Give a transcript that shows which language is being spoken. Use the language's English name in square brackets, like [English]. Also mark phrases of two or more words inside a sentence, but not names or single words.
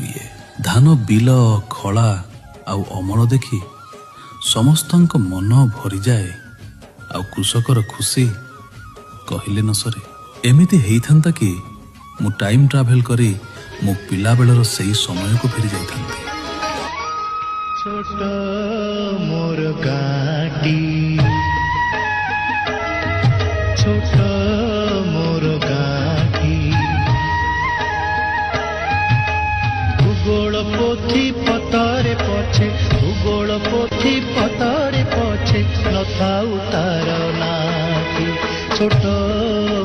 [Odia] ଇଏ ଧାନ ବିଲ ଖଳା ଆଉ ଅମଳ ଦେଖି ସମସ୍ତଙ୍କ ମନ ଭରିଯାଏ ଆଉ କୃଷକର ଖୁସି କହିଲେ ନ ସରେ। ଏମିତି ହେଇଥାନ୍ତା କି ମୁଁ [English] time travel [Odia] କରି ମୋ ପିଲାବେଳର ସେଇ ସମୟକୁ ଫେରି ଯାଇଥାନ୍ତି। ଛୋଟ ମୋର ଗାଁଟି ଛୋଟ ମୋର ଗାଁଟି ଭୂଗୋଳ ପୋଥି ପତରେ ପଛେ ଭୂଗୋଳ ପୋଥି ପତରେ ପଛେ ନଥାଉ ତାର ନାଁଟି ଛୋଟ